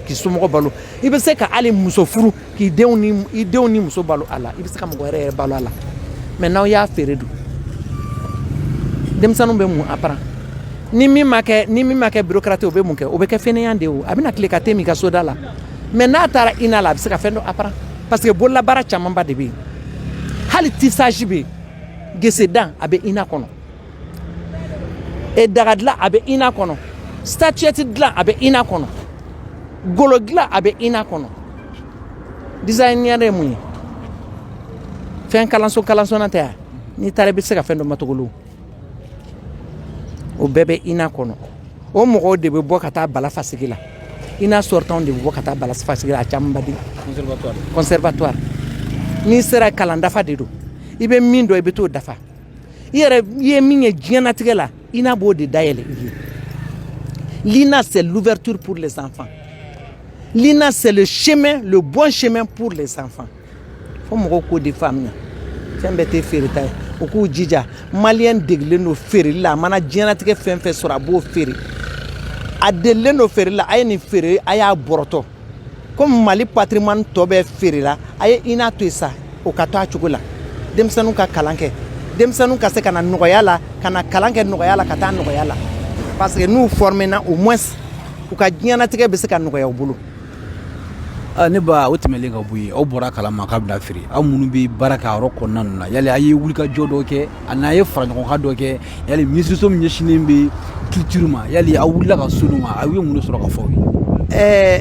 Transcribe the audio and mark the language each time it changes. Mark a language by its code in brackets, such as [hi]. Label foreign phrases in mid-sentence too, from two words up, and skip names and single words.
[bm] k'i somɔgɔ balo i bɛ se ka hali muso furu k'i denw ni muso balo a la i bɛ se ka mɔgɔ yɛrɛ balo a la mais n'aw y'a feere dun denmisɛnninw bɛ mun apprendre ni min ma kɛ bureaucrate o bɛ mun kɛ o bɛ kɛ fɛnɛya de ye o a bɛna tile ka te min ka soda la mais n'a taara INA la a bɛ se ka fɛn dɔ apprendre [fr] parce que [bm] bololabaara camanba de bɛ yen hali tissage bɛ yen gesedan a bɛ INA kɔnɔ daga dilan a bɛ INA kɔnɔ statuette dilan a bɛ INA kɔnɔ golo dilan a bɛ INA kɔnɔ designer ye mun ye fɛn kalanso tɛ yan n'i taara i bɛ se ka fɛn dɔ matogolo o bɛɛ bɛ INA kɔnɔ o mɔgɔw de bɛ bɔ ka taa bala fasigi la INA sortant de bɛ bɔ ka taa bala fasigi la a camanba de conservatoire n'i sera kalan dafa de don i bɛ min dɔn i bɛ t'o dafa i ye min ye diɲɛnatigɛ la INA b'o de dayɛlɛ i ye [fr] l'INA c'est l'ouverture pour les enfants [bm] l'INA c'est le bon chemin pour les enfants fo mɔgɔw k'o de faamuya fɛn bɛɛ tɛ feereta ye u k'u jija maliyɛn degelen don feereli la a mana diɲɛnatigɛ fɛn fɛn sɔrɔ a b'o feere a delilen don feereli la a ye nin feere a y'a bɔrɔtɔ komi Mali patrimoine tɔ bɛɛ feere la a ye INA to yen sa o ka to a cogo la denmisɛnninw ka kalan kɛ denmisɛnninw ka se ka na nɔgɔya la ka na kalan kɛ nɔgɔya la ka taa nɔgɔya la [fr] parce que [bm] n'u formena [fr] au moins [bm] u ka diɲɛnatigɛ bɛ se ka nɔgɔya u bolo. Ne ba o tɛmɛlen ka bɔ yen aw bɔra kalama k'a bɛna feere aw minnu bɛ baara kɛ a yɔrɔ kɔnɔna ninnu na yali a ye wulikajɔ dɔ kɛ a n'a ye faraɲɔgɔnkan dɔ kɛ yali minisiriso min ɲɛsinnen bɛ culture ma yali aw wulila ka s'olu ma aw ye mun de sɔrɔ ka fɔ aw ye.